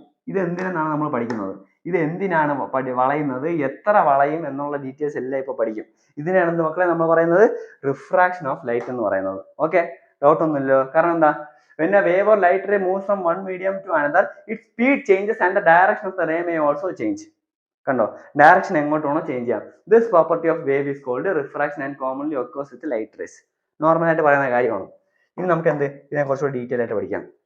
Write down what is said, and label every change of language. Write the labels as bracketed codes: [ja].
[ml] ഇത് എന്തിനാണ് നമ്മൾ പഠിക്കുന്നത്? ഇത് എന്തിനാണ് വളയുന്നത്, എത്ര വളയും എന്നുള്ള ഡീറ്റെയിൽസ് എല്ലാം ഇപ്പൊ പഠിക്കും. ഇതിനാണ് മക്കളെ നമ്മൾ പറയുന്നത് റിഫ്രാക്ഷൻ ഓഫ് ലൈറ്റ് എന്ന് പറയുന്നത്. ഓക്കെ, ഡൗട്ട് ഒന്നുമില്ലല്ലോ? കാരണം എന്താ? [en] When a wave or light ray moves from one medium to another, its speed changes and the direction of the ray may also change. [ml] കണ്ടോ, ഡയറക്ഷൻ എങ്ങോട്ടാണോ ചേഞ്ച് ചെയ്യാം. [en] This property of wave is called refraction and commonly occurs with light rays. [ml] Normal ആയിട്ട് പറയുന്ന കാര്യമാണ്. ഇനി നമുക്ക് ഇതിനെ കുറച്ചുകൂടി detail ആയിട്ട് പഠിക്കാം.